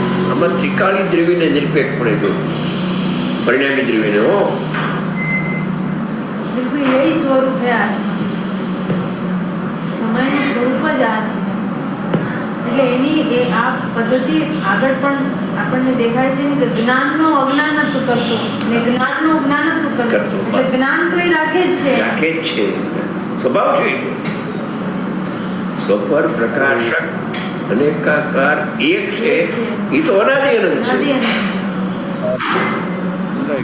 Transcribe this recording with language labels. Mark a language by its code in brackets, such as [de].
[gu] આમાં ત્રિકાળી દ્રવ્યને નિરપેક્ષપણે જો, પરિણામી દ્રવ્યને હો [hi] बिल्कुल यही स्वरूप है आज समय स्वरूप [gu] જ આ છે. એટલે એની એ આ પદ્ધતિ આગળ પણ આપણને દેખાય છે ને કે જ્ઞાનનો અજ્ઞાનત્વ કરતો ને જ્ઞાનનો જ્ઞાનત્વ કરતો. એટલે જ્ઞાન તો એ રાખે જ છે, રાખે જ છે. સ્વભાવ છે. સ્વપર પ્રકાશક અનેકાકાર એક છે, એ તો અનાદિ અનંત છે.